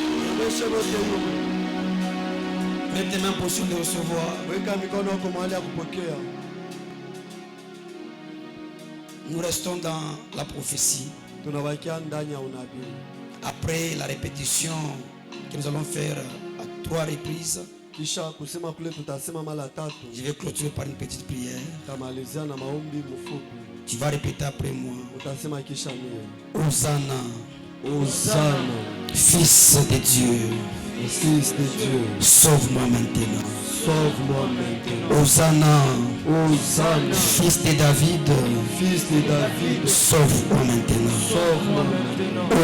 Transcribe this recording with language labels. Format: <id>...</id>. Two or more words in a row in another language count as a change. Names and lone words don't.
<fr>Mets tes mains en position de recevoir.</fr> <sw>Weka mikono yako mahali ya kupokea.</sw> <fr>Nous restons dans la prophétie.</fr> <sw>Tunabakia ndani ya unabii.</sw> <fr>Après la répétition que nous allons faire à 3 reprises,</fr> <sw>Kisha kusema kule tutasema mara tatu.</sw> <fr>je vais clôturer par une petite prière.</fr> <sw>Tamalizia na maombi mfupi.</sw> <fr>Tu vas répéter après moi.</fr> <sw>Utasema kisha mie.</sw> <fr>Hosanna, Hosanna, Fils de Dieu, Fils de Dieu, sauve-moi maintenant. sauve-moi maintenant. Hosanna, Hosanna, Fils de David, Fils de David, sauve-moi maintenant. sauve-moi maintenant.</fr>